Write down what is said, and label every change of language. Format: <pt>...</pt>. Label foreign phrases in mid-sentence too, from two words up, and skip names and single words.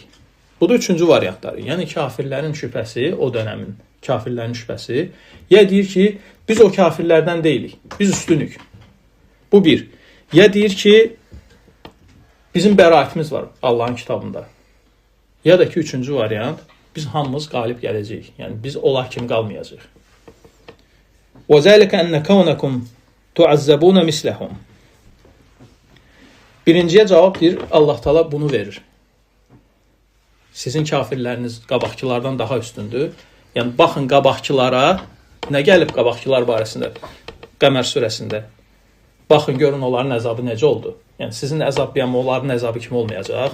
<az>Bu da üçüncü variantları. Yəni kafirlərin şübhəsi, o dönəmin kafirlərin şübhəsi, ya deyir ki, biz o kafirlərdən deyilik, biz üstünük. Bu bir. Ya deyir ki, bizim bəraətimiz var Allahın kitabında. Ya da ki, üçüncü variant, biz hamımız qalib gələcəyik. Yəni biz olar kimi qalmayacağıq.</az> <ar>وَذَلِكَ أَنَّ كَوْنَكُمْ تُعَزَّبُونَ مِسْلَهُمْ.</ar> <az>Birinciyə cavab deyir, Allah Taala bunu verir. Sizin kafirləriniz qabaqçılardan daha üstündür. Yəni baxın qabaqçılara, nə gəlib qabaqçılar barəsində Qəmər surəsində. Baxın görün onların əzabı necə oldu. Yəni sizin əzablayan onların əzabı kimi olmayacaq.</az>